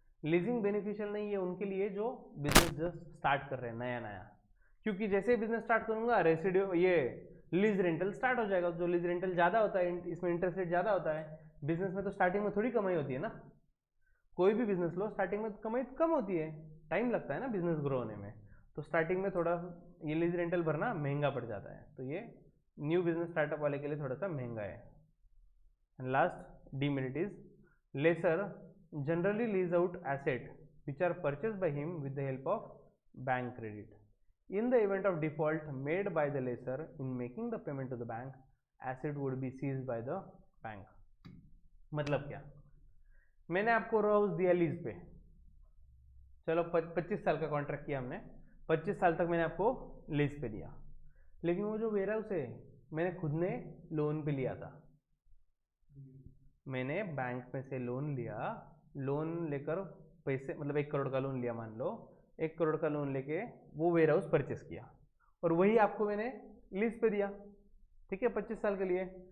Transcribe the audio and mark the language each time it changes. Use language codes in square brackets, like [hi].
[hi] Leasing beneficial नहीं है उनके लिए जो बिजनेस जस्ट स्टार्ट कर रहे हैं नया नया, क्योंकि जैसे ही बिजनेस स्टार्ट करूंगा रेसिड्यू ये लीज रेंटल स्टार्ट हो जाएगा, जो लीज रेंटल ज़्यादा होता है, इसमें इंटरेस्ट रेट ज़्यादा होता है। बिजनेस में तो स्टार्टिंग में थोड़ी कमाई होती है ना, कोई भी बिजनेस लो स्टार्टिंग में कमाई कम होती है, टाइम लगता है ना बिजनेस ग्रो होने में, तो स्टार्टिंग में थोड़ा ये लीज रेंटल भरना महंगा पड़ जाता है, तो ये न्यू बिजनेस स्टार्टअप वाले के लिए थोड़ा सा महंगा है। [en] And last, demerit is lessor generally lease out asset which are purchased by him with the help of bank credit. In the event of default made by the lessor in making the payment to the bank, asset would be seized by the bank. [hi] मतलब क्या, मैंने आपको row house दिया lease पे, चलो 25 साल का contract किया हमने, 25 साल तक मैंने आपको लीज पे दिया, लेकिन वो जो वेयर हाउस है मैंने खुद ने लोन पे लिया था, मैंने बैंक में से लोन लिया, लोन लेकर पैसे मतलब 1 करोड़ का लोन लिया, मान लो 1 करोड़ का लोन लेके वो वेयर हाउस परचेस किया, और वही आपको मैंने लीज पे दिया, ठीक है, 25 साल के लिए।